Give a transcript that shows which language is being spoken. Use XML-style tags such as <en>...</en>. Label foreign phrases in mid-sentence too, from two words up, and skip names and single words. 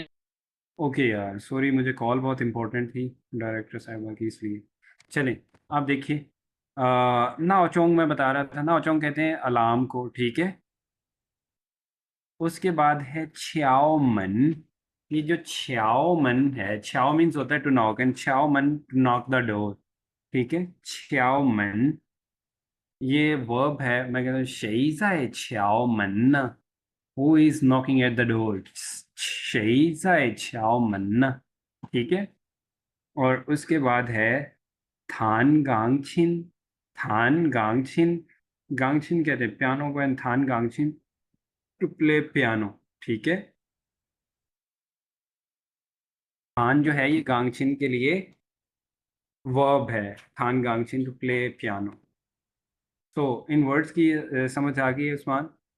<hi>ओके यार सॉरी मुझे कॉल बहुत इंपॉर्टेंट थी</hi> <en>director sahiba</en> <hi>की इसलिए चलें आप देखिए</hi> <zh>闹钟</zh> <hi>मैं बता रहा था नाओ चोंग कहते हैं अलार्म को ठीक है उसके बाद है</hi> <zh>敲门</zh> <hi>ये जो</hi> <zh>敲门</zh> <hi>है छ्याओ मीन्स होता है</hi> <en>to knock and</en> <zh>敲门</zh> <en>to knock the door</en> <hi>ठीक है</hi> <zh>敲门</zh> <hi>ये वर्ब है मैं कहता हूँ</hi> <zh>谁在敲门呢</zh> <en>Who is knocking at the door</en> <zh>谁在敲门呢</zh> <hi>ठीक है और उसके बाद है</hi> <zh>弹钢琴</zh> <hi>गांगछिन कहते हैं पियानो को एंड</hi> <zh>弹钢琴</zh> <en>to play piano</en> <hi>ठीक है थान जो है ये गांगछिन के लिए वर्ब है</hi> <zh>弹钢琴</zh> <en>to play piano</en> <hi>तो</hi> <en>in words</en> <hi>की समझ आ गई है उस्मान</hi>